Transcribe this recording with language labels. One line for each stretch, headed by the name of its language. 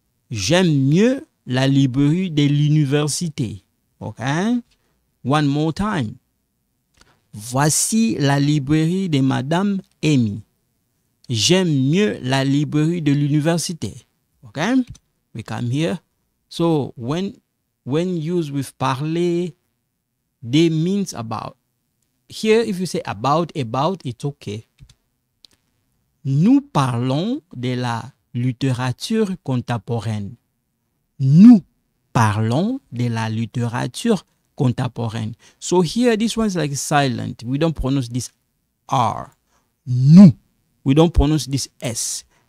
French: J'aime mieux la librairie de l'université.
English: Okay? One more time.
French: Voici la librairie de Madame Amy. J'aime mieux la librairie de l'université.
English: Okay? We come here. So when used with parler, they means about. Here, if you say about, it's okay.
French: Nous parlons de la littérature contemporaine. Nous parlons de la littérature contemporaine.
English: So here, this one's like silent. We don't pronounce this R. Nous. We don't pronounce this S.